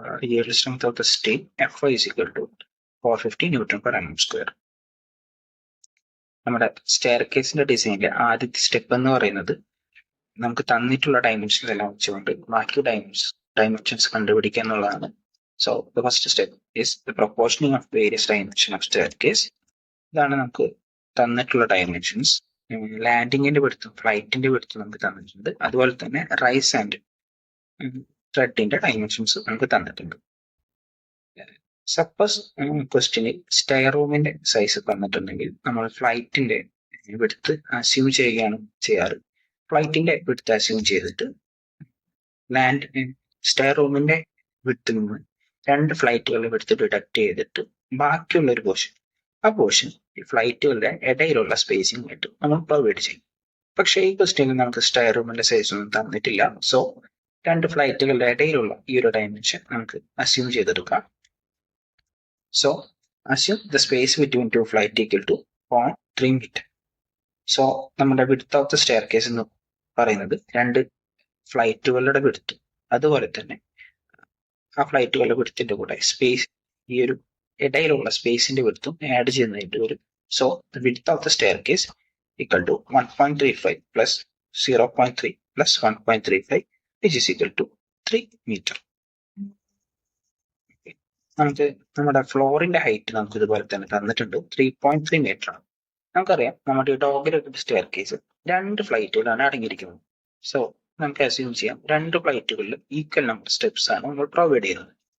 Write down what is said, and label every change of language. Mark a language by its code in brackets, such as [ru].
[en] Yield strength of the steel FY is equal to 450 Newton per mm square. [ml] നമ്മുടെ stair കേസിന്റെ ഡിസൈനിലെ ആദ്യത്തെ step എന്ന് പറയുന്നത് നമുക്ക് തന്നിട്ടുള്ള ഡയമെൻഷൻസ് എല്ലാം വെച്ചുകൊണ്ട് ബാക്കി ഡയമെൻഷൻസ് കണ്ടുപിടിക്കുക എന്നുള്ളതാണ്. [en] So the first step is the proportioning of various dimension of staircase. [ml] ഇതാണ് നമുക്ക് തന്നിട്ടുള്ള ഡയമെൻഷൻസ്. ലാൻഡിങ്ങിന്റെ വിഡ്ത്തും ഫ്ലൈറ്റിന്റെ വിഡ്ത്തും നമുക്ക് തന്നിട്ടുണ്ട്. അതുപോലെ തന്നെ റൈസ് ആൻഡ് ട്രെഡിന്റെ ഡയമെൻഷൻസ് നമുക്ക് തന്നിട്ടുണ്ട്. സപ്പോസ് ക്വസ്റ്റ്യനിൽ സ്റ്റെയർ റൂമിന്റെ സൈസ് തന്നിട്ടുണ്ടെങ്കിൽ നമ്മൾ ഫ്ലൈറ്റിന്റെ വിഡ്ത്ത് അസ്യൂം ചെയ്യുകയാണ് ചെയ്യാറ്. ഫ്ലൈറ്റിന്റെ വിഡ്ത്ത് അസ്യൂം ചെയ്തിട്ട് സ്റ്റെയർ റൂമിന്റെ വിഡ്ത്തിൽ നിന്ന് 2 ഫ്ലൈറ്റുകളുടെ വിഡ്ത്ത് ഡിഡക്ട് ചെയ്തിട്ട് ബാക്കിയുള്ള ഒരു പോർഷൻ, ആ പോർഷൻ ഈ ഫ്ലൈറ്റുകളുടെ ഇടയിലുള്ള സ്പേസിംഗ് ആയിട്ട് നമ്മൾ പ്രൊവൈഡ് ചെയ്യും. പക്ഷേ ഈ ക്വസ്റ്റ്യനിൽ നമുക്ക് സ്റ്റെയർ റൂമിന്റെ സൈസ് ഒന്നും തന്നിട്ടില്ല. സോ 2 ഫ്ലൈറ്റുകളുടെ ഇടയിലുള്ള ഈ ഒരു ഡയമെൻഷൻ നമുക്ക് അസ്യൂം ചെയ്തെടുക്കാം. [en] So assume the space between 2 flight equal to 0.3 meter. [ml] So നമ്മുടെ [en] width of the staircase [ml] എന്ന് പറയുന്നത് 2 ഫ്ലൈറ്റുകളുടെ width, അതുപോലെ തന്നെ ആ ഫ്ലൈറ്റുകളുടെ widthന്റെ കൂടെ സ്പേസ്, ഈ ഒരു ഇടയിലുള്ള സ്പേസിന്റെ widthും ആഡ് ചെയ്യുന്നതായിട്ട് വരും. [en] So the width of the staircase equal to 1.35 plus 0.3 plus 1.35 which is equal to 3 meter. [ml] നമുക്ക് നമ്മുടെ ഫ്ലോറിന്റെ ഹൈറ്റ് നമുക്ക് ഇതുപോലെ തന്നെ തന്നിട്ടുണ്ട്, 3.3 മീറ്റർ ആണ്. നമുക്കറിയാം നമ്മുടെ ഡോഗിലൊക്കെ സ്റ്റെയർ കേസ് 2 ഫ്ലൈറ്റുകളാണ് അടങ്ങിയിരിക്കുന്നത്. സോ നമുക്ക് അസ്യൂം ചെയ്യാം 2 ഫ്ലൈറ്റുകളിൽ ഈക്വൽ നമ്പർ സ്റ്റെപ്സ് ആണ് നമ്മൾ പ്രൊവൈഡ് ചെയ്യുന്നത്.